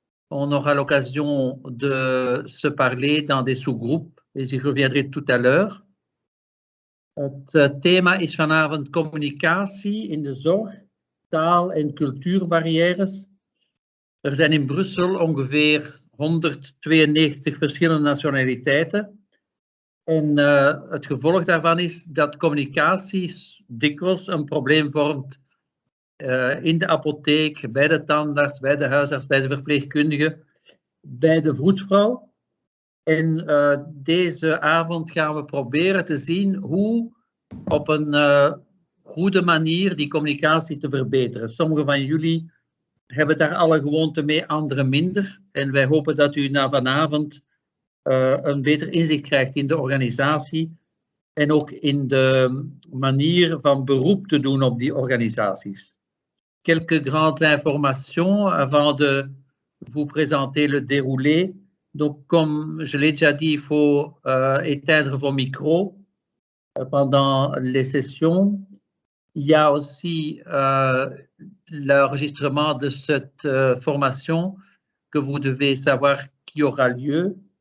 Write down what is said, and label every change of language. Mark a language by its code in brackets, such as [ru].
[fr] On aura l'occasion de se parler dans des sous-groupes et j'y reviendrai tout à l'heure. [nl] Het thema is vanavond communicatie in de zorg, taal- en cultuurbarrières. Er zijn in Brussel ongeveer 192 verschillende nationaliteiten. En het gevolg daarvan is dat communicatie dikwijls een probleem vormt in de apotheek, bij de tandarts, bij de huisarts, bij de verpleegkundige, bij de vroedvrouw. En deze avond gaan we proberen te zien hoe op een goede manier die communicatie te verbeteren. Sommigen van jullie hebben daar alle gewoonten mee, anderen minder. En wij hopen dat u na vanavond een beter inzicht krijgt in de organisatie en ook in de manier van beroep te doen op die organisaties. [fr] Quelques grandes informations avant de vous présenter le déroulé. Donc, comme je l'ai déjà dit, il faut éteindre vos micros pendant les sessions. Il y a aussi l'enregistrement de cette formation que vous devez savoir qui aura lieu.